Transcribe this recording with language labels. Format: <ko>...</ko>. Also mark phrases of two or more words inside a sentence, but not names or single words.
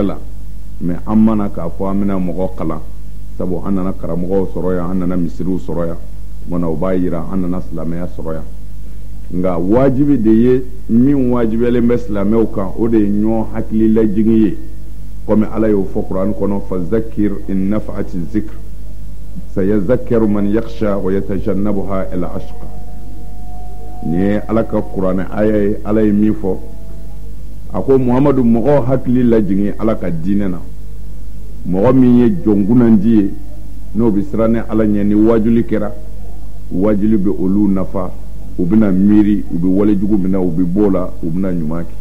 <bm>la mɛ an mana k'a fɔ an bɛna mɔgɔ kalan sabu an nana karamɔgɔw sɔrɔ yan an nana misiriw sɔrɔ yan mana o b'a yira an nana silamɛya sɔrɔ yan nka wajibi de ye min wajibiyalen bɛ silamɛw kan o de ye ɲɔgɔn hakili lajigin ye komi ala y'o fɔ kuran kɔnɔ</bm> <ar>فذكر إن نفعت الذكرى سيذكر من يخشى ويتجنبها الأشقى</ar> <bm>ni ye ala ka kuranɛ aya ye ala ye min fɔ a ko muhamadu mɔgɔw hakili lajigin ala ka diinɛ na mɔgɔ min ye jɔnkunandi ye n'o bɛ siran ni ala ɲɛ ni wajuli kɛra wajuli bɛ olu nafa u bɛna miiri u bɛ walejugu minɛ u bɛ bɔ la u bɛna ɲuman kɛ</bm>